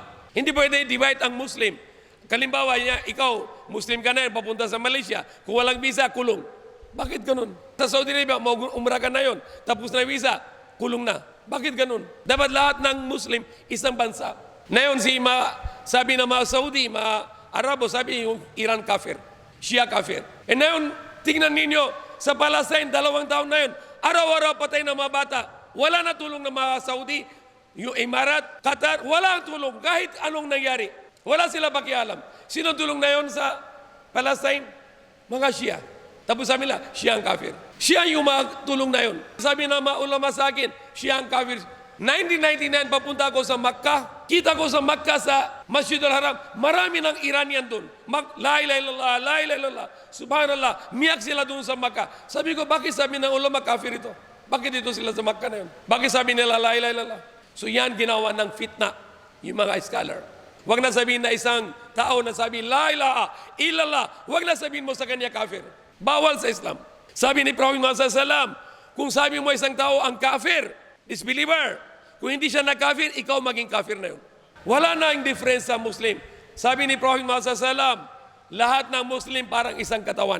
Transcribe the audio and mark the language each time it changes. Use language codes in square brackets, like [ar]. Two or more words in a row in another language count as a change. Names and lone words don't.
[tl] Hindi pwede divide ang Muslim. Kalimbawa niya, ikaw, Muslim ka na yun, papunta sa Malaysia. Kung walang visa, kulong. Bakit ganun? Sa Saudi Arabia, umrah ka na yun. Tapos na visa, kulong na. Bakit ganun? Dapat lahat ng Muslim, isang bansa. Ngayon, sabi ng mga Saudi, mga Arabo, sabi yung Iran kafir. Shia kafir. E ngayon, tingnan ninyo, sa Palestine, 2 taon na yun, araw-araw patay ng mga bata. Wala na tulong ng mga Saudi, yung Emirat, Qatar, wala ang tulong. Kahit anong nangyari, wala sila pakialam. Sino tulong na yun sa Palestine? Mga Shia. Tapos sabi nila, Shia ang kafir. Shia yung mga tulong na yun. Sabi ng mga ulama sa akin, Shia ang kafir. 1999, papunta ako sa Makkah. Kita ko sa Makkah sa Masjid al-Haram, marami ng Iranian doon. [ar] لا إله إلا الله، لا إله إلا الله، سبحان الله. [tl] Miyak sila doon sa Makkah. Sabi ko, bakit sabi ng ulama kafir ito? Bakit ito sila sa Makkah na yun? Bakit sabi nila [ar] لا إله إلا الله? [tl] So yan ginawa ng fitna, yung mga scholar. Huwag na sabihin na isang tao na sabi, [ar] لا إله إلا الله. [tl] Huwag na sabihin mo sa kanya kafir. Bawal sa Islam. Sabi ni Prophet Muhammad SAW, kung sabi mo isang tao ang kafir, disbeliever, kung hindi siya nag-kafir, ikaw maging kafir na yun. Wala na yung difference sa Muslim. Sabi ni Prophet Muhammad SAW, lahat ng Muslim parang isang katawan.